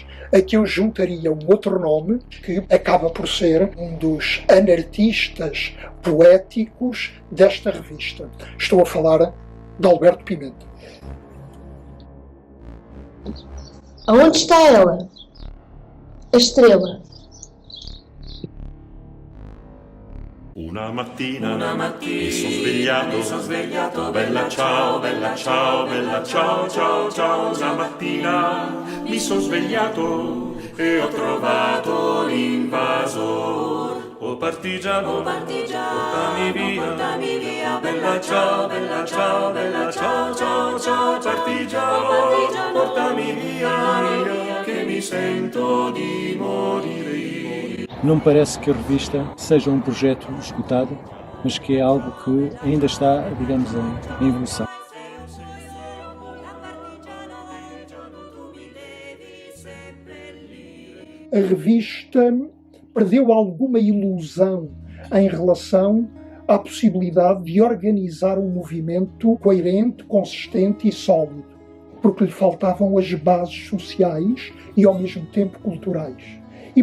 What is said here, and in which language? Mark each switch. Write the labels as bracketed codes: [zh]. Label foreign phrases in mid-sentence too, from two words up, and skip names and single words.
[pt] Aqui eu juntaria um outro nome que acaba por ser um dos anartistas poéticos desta revista. Estou a falar de Alberto Pimenta. Aonde está ela? A estrela. [it] Una mattina mi son svegliato, bella ciao, bella ciao, bella ciao, ciao, ciao. Una mattina mi son svegliato e ho trovato l'invasor. Oh partigiano, portami via, bella ciao, bella ciao, bella ciao, ciao, ciao. Partigiano, portami via, che mi sento di morire. [pt] Não me parece que a revista seja um projeto esgotado, mas que é algo que ainda está, digamos, em evolução. A revista perdeu alguma ilusão em relação à possibilidade de organizar um movimento coerente, consistente e sólido, porque lhe faltavam as bases sociais e, ao mesmo tempo, culturais.